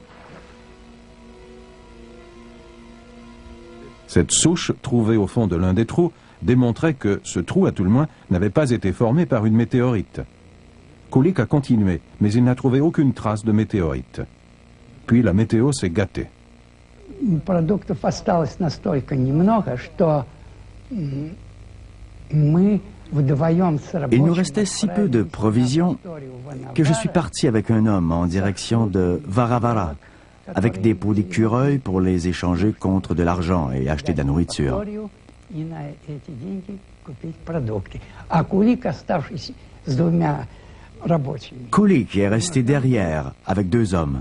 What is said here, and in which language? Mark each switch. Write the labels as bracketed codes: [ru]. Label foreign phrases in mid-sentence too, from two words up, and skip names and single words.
[fr] Cette souche, trouvée au fond de l'un des trous, démontrait que ce trou, à tout le moins, n'avait pas été formé par une météorite. Kulik a continué, mais il n'a trouvé aucune trace de météorite. Puis la météo s'est gâtée. [ru] Продуктов осталось настолько немного, что мы вдвоем с рабочим... [fr] Il nous restait si peu de provisions que je suis parti avec un homme en direction de Varavara, avec des pots d'écureuil pour les échanger contre de l'argent et acheter de la nourriture. Kulik est resté derrière avec 2 hommes.